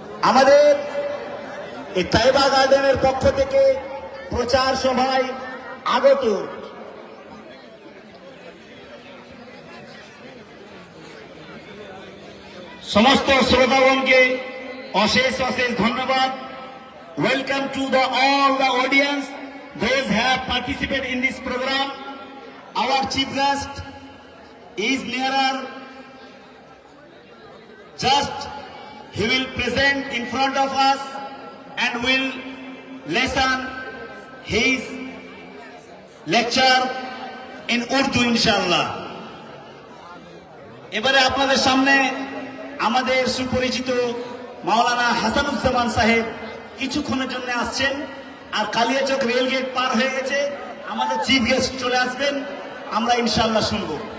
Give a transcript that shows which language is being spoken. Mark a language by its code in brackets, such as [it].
[bn] আমাদের এই তাইবা গার্ডেনের পক্ষ থেকে প্রচার সভায় আগত সমস্ত শ্রোতাগণকে অশেষ অশেষ ধন্যবাদ। [en] Welcome to the all the audience those have participated in this program. Our chief guest is nearer. Just he will present in front of us and will listen his lecture in Urdu inshallah. [bn] এবারে আপনাদের সামনে আমাদের সুপরিচিত মাওলানা হাসানুজ্জামান সাহেব কিছুক্ষণের জন্য আসছেন। আর Kaliachak rail gate পার হয়ে গেছে, আমাদের চিফ গেস্ট চলে আসবেন, আমরা ইনশাআল্লাহ শুনবো।